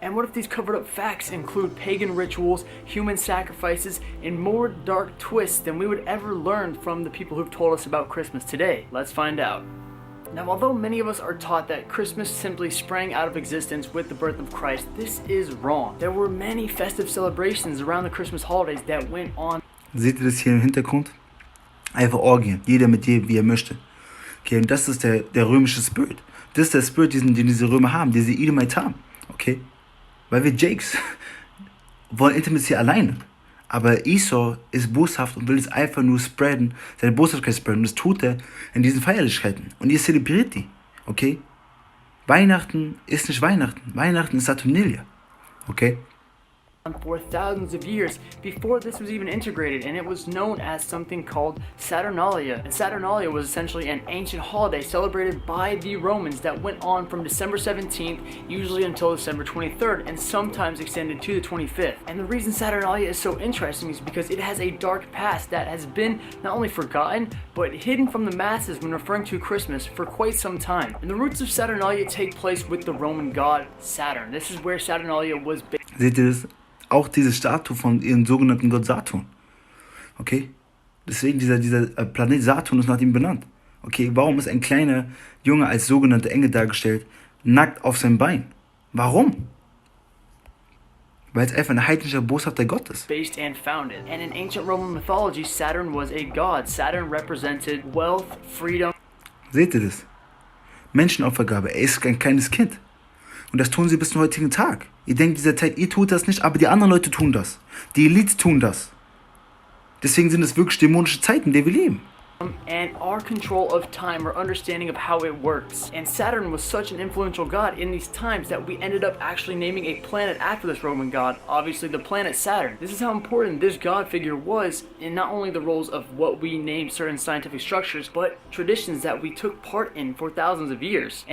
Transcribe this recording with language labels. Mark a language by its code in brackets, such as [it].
[en] And what if these covered up facts include pagan rituals, human sacrifices, and more dark twists than we would ever learn from the people who've told us about Christmas today? Let's find out. Now, although many of us are taught that Christmas simply sprang out of existence with the birth of Christ, this is wrong. There were many festive celebrations around the Christmas holidays that went on. [de] Seht ihr das hier im Hintergrund? Einfach Orgien. Jeder mit jedem, wie er möchte. Okay, und das ist der römische Spirit. Das ist der Spirit, den diese Römer haben, diese Edomite haben. Okay? Weil wir Jakes wollen Intimacy alleine. Aber Esau ist boshaft und will es einfach nur spreaden, seine Boshaftigkeit spreaden. Und das tut er in diesen Feierlichkeiten. Und ihr zelebriert die. Okay? Weihnachten ist nicht Weihnachten. Weihnachten ist Saturnalia. Okay? [en] For thousands of years before this was even integrated, and it was known as something called Saturnalien. And Saturnalia was essentially an ancient holiday celebrated by the Romans that went on from December 17th, usually until December 23rd, and sometimes extended to the 25th. And the reason Saturnalia is so interesting is because it has a dark past that has been not only forgotten, but hidden from the masses when referring to Christmas for quite some time. And the roots of Saturnalia take place with the Roman god Saturn. This is where Saturnalia was based. [de] Seht ihr das? Auch diese Statue von ihrem sogenannten Gott Saturn. Okay? Deswegen dieser Planet Saturn ist nach ihm benannt. Okay, warum ist ein kleiner Junge als sogenannter Engel dargestellt, nackt auf seinem Bein? Warum? Weil es einfach ein heidnischer, boshafter Gott ist. [en] Based and founded. And in ancient Roman mythology, Saturn was a god. Saturn represented wealth, freedom. [de] Seht ihr das? Menschenopfergabe. Er ist ein kleines Kind. Und das tun sie bis zum heutigen Tag. Ihr denkt dieser Zeit, ihr tut das nicht, aber die anderen Leute tun das. Die Elites tun das. Deswegen sind es wirklich dämonische Zeiten, in denen wir leben. [en] And our control of time, our understanding of how it works. And Saturn was such an influential god in these times that we ended up actually naming a planet after this Roman god, obviously the planet Saturn. This is how important this god figure was in not only the roles of what we named certain scientific structures, but traditions that we took part in for thousands of years.